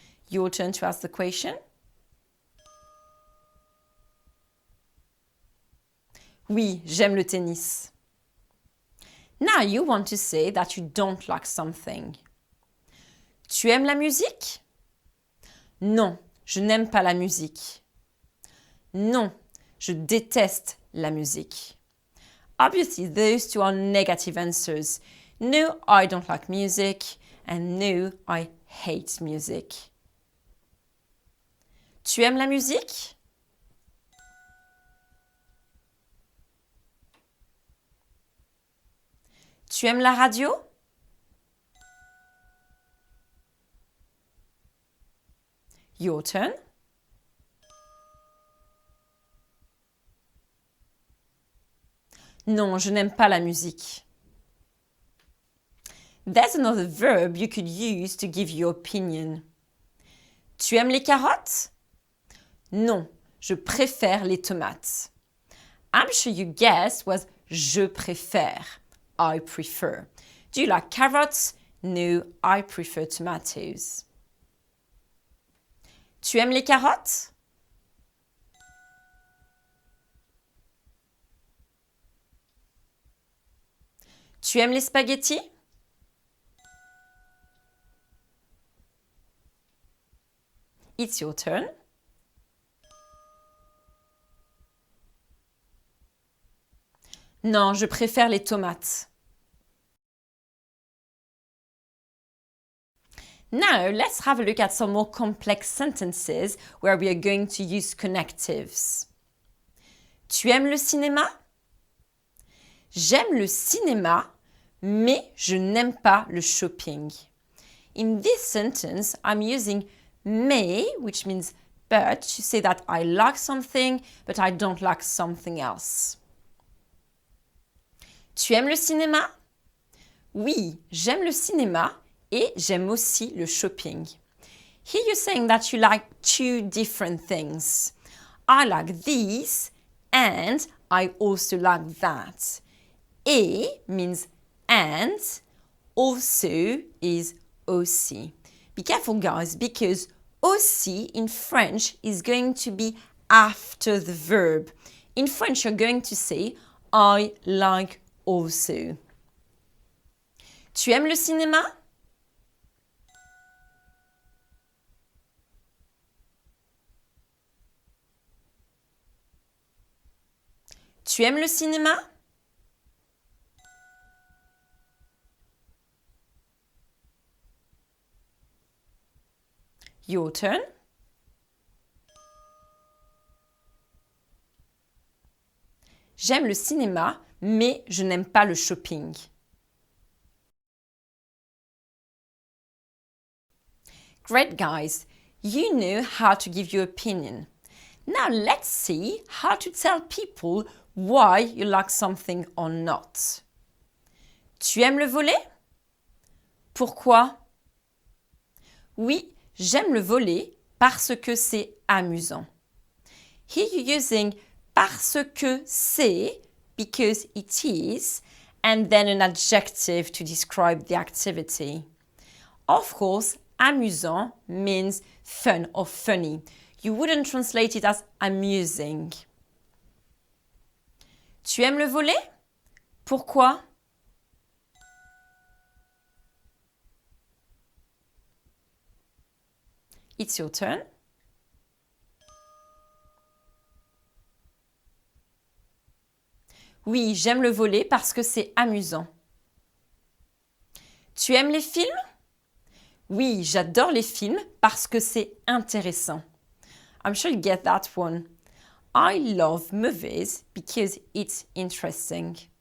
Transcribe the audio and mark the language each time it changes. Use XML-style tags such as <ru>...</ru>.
<en>Your turn to ask the question.</en> <fr>Oui, j'aime le tennis.</fr> <en>Now you want to say that you don't like something.</en> <fr>Tu aimes la musique? Non, je n'aime pas la musique. Non, je déteste la musique.</fr> <en>Obviously, those two are negative answers. No, I don't like music, and no, I hate music.</en> <fr>Tu aimes la musique? Tu aimes la radio?</fr> <en>Your turn.</en> <fr>Non, je n'aime pas la musique.</fr> <en>There's another verb you could use to give your opinion.</en> <fr>Tu aimes les carottes? Non, je préfère les tomates.</fr> <en>I'm sure you guessed was</en> <fr>je préfère.</fr> <en>I prefer. Do you like carrots? No, I prefer tomatoes.</en> <fr>Tu aimes les carottes? Tu aimes les spaghettis?</fr> <en>It's your turn.</en> <fr>Non, je préfère les tomates.</fr> <en>Now, let's have a look at some more complex sentences where we are going to use connectives.</en> <fr>Tu aimes le cinéma? J'aime le cinéma, mais je n'aime pas le shopping.</fr> <en>In this sentence, I'm using mais, which means but, to say that I like something, but I don't like something else.</en> <fr>Tu aimes le cinéma? Oui, j'aime le cinéma et j'aime aussi le shopping.</fr> <en>Here you're saying that you like two different things. I like these and I also like that. Et means and, also is aussi. Be careful guys, because aussi in French is going to be after the verb. In French you're going to say I like also.</en> <fr>Tu aimes le cinéma? Tu aimes le cinéma?</fr> <en>Your turn.</en> <fr>J'aime le cinéma, mais je n'aime pas le shopping.</fr> <en>Great guys, you know how to give your opinion. Now let's see how to tell people why you like something or not.</en> <fr>Tu aimes le volley? Pourquoi? Oui, j'aime le volley parce que c'est amusant.</fr> <en>Here you're using</en> <fr>parce que c'est,</fr> <en>because it is, and then an adjective to describe the activity. Of course, amusant means fun or funny. You wouldn't translate it as amusing.</en> <fr>Tu aimes le volley? Pourquoi?</fr> <en>It's your turn.</en> <fr>Oui, j'aime le volley parce que c'est amusant. Tu aimes les films? Oui, j'adore les films parce que c'est intéressant.</fr> <en>I'm sure you get that one. I love movies because it's interesting.</en>